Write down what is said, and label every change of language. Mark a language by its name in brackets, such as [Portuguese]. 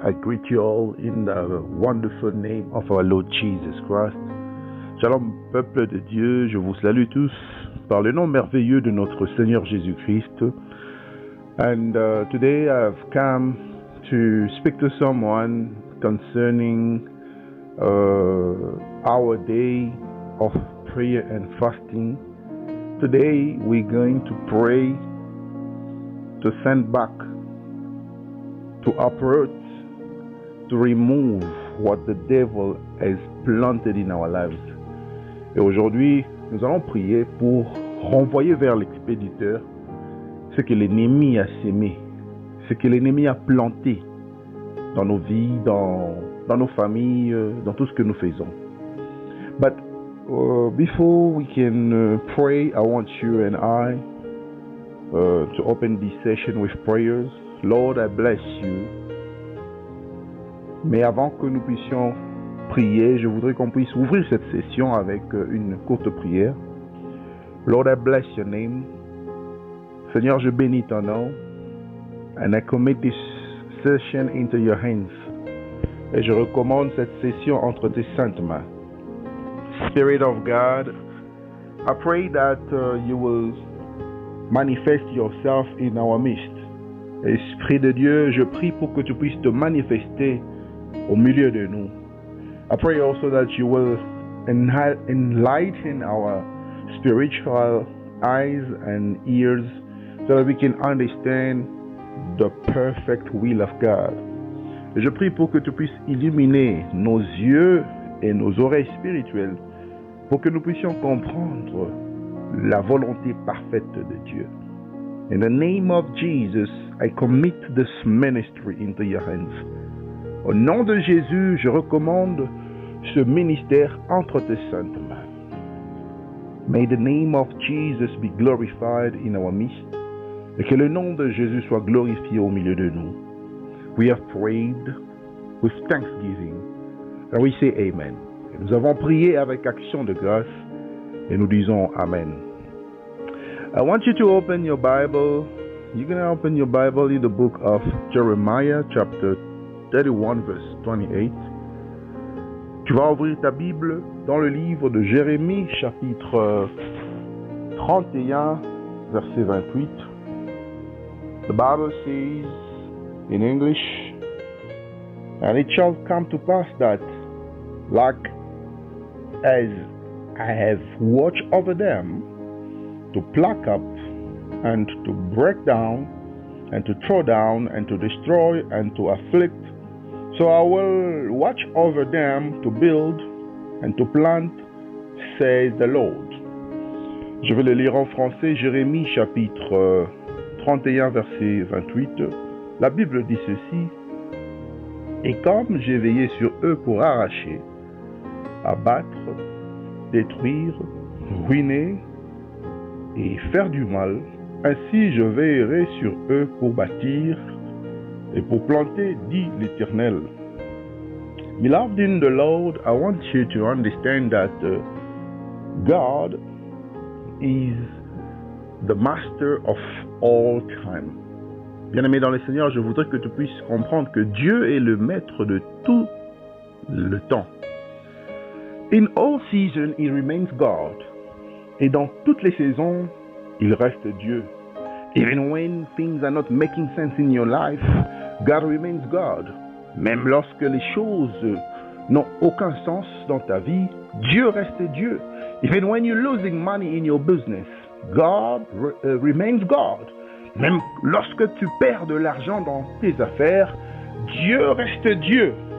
[English] I greet you all in the wonderful name of our Lord Jesus Christ. [French] Shalom, peuple de Dieu. Je vous salue tous par le nom merveilleux de notre Seigneur Jésus-Christ. [English] And today I've come to speak to someone concerning our day of prayer and fasting. Today we're going to pray to send back, to uproot, to remove what the devil has planted in our lives. [French] Et aujourd'hui, nous allons prier pour renvoyer vers l'expéditeur ce que l'ennemi a sémé, ce que l'ennemi a planté dans nos vies, dans nos familles, dans tout ce que nous faisons. [English] But before we can pray, I want you and I to open this session with prayers. Lord, I bless you. [French] Mais avant que nous puissions prier, je voudrais qu'on puisse ouvrir cette session avec une courte prière. [English] Lord, I bless your name. [French] Seigneur, je bénis ton nom. [English] And I commit this session into your hands. [French] Et je recommande cette session entre tes saintes mains. [English] Spirit of God, I pray that you will manifest yourself in our midst. [French] Esprit de Dieu, je prie pour que tu puisses te manifester au milieu de nous. [English] I pray also that you will enlighten our spiritual eyes and ears so that we can understand the perfect will of God. [French] Je prie pour que tu puisses illuminer nos yeux et nos oreilles spirituelles pour que nous puissions comprendre la volonté parfaite de Dieu. [English] In the name of Jesus, I commit this ministry into your hands. [French] Au nom de Jésus, je recommande ce ministère entre tes saintes mains. [English] May the name of Jesus be glorified in our midst, [French] et que le nom de Jésus soit glorifié au milieu de nous. [English] We have prayed with thanksgiving, and we say Amen. [French] Et nous avons prié avec action de grâce, et nous disons Amen. [English] I want you to open your Bible. You're going to open your Bible in the book of Jeremiah, chapter 31, verse 28. [French] Tu vas ouvrir ta Bible dans le livre de Jérémie, chapitre 31, verset 28. [English] The Bible says in English, "And it shall come to pass that, like as I have watched over them, to pluck up and to break down and to throw down and to destroy and to afflict, so I will watch over them to build and to plant, says the Lord." [French] Je vais le lire en français, Jérémie chapitre 31 verset 28. La Bible dit ceci: "Et comme j'ai veillé sur eux pour arracher, abattre, détruire, ruiner et faire du mal, ainsi je veillerai sur eux pour bâtir et pour planter, dit l'Éternel." [English] Beloved in the Lord, I want you to understand that God is the master of all time. [French] Bien-aimé dans le Seigneur, je voudrais que tu puisses comprendre que Dieu est le maître de tout le temps. [English] In all seasons, He remains God. [French] Et dans toutes les saisons, il reste Dieu. [English] Even when things are not making sense in your life, God remains God. [French] Même lorsque les choses n'ont aucun sens dans ta vie, Dieu reste Dieu. [English] Even when you're losing money in your business, God remains God. [French] Même lorsque tu perds de l'argent dans tes affaires, Dieu reste Dieu.